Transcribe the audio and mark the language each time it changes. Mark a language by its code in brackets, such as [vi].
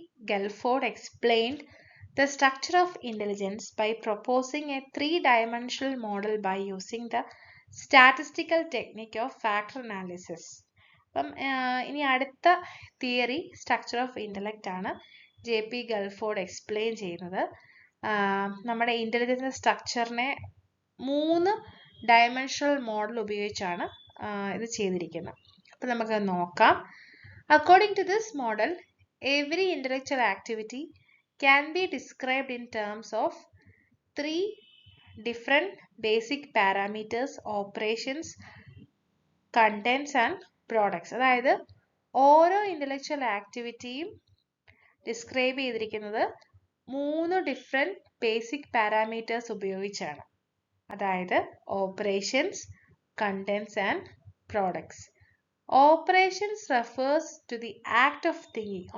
[en] Gelford explained the structure of intelligence by proposing a 3-dimensional model by using the statistical technique of factor analysis. [ml] അപ്പം ഇനി അടുത്ത theory structure of intellect ആണ് JP ഗൾഫോർഡ് explain ചെയ്യുന്നത്. നമ്മുടെ intelligence സ്ട്രക്ചറിനെ 3 dimensional model ഉപയോഗിച്ചാണ് ഇത് ചെയ്തിരിക്കുന്നത്. അപ്പം നമുക്ക് നോക്കാം. [en] According to this model, every intellectual activity can be described in terms of 3 different basic parameters: operations, contents and products. [ml] അതായത് ഓരോ ഇന്റലക്ച്വൽ ആക്ടിവിറ്റിയും ഡിസ്ക്രൈബ് ചെയ്തിരിക്കുന്നത് 3 ഡിഫറെന്റ് ബേസിക് പാരാമീറ്റേഴ്സ് ഉപയോഗിച്ചാണ്. അതായത് operations, contents and products. [en] Operations refers to the act of thinking.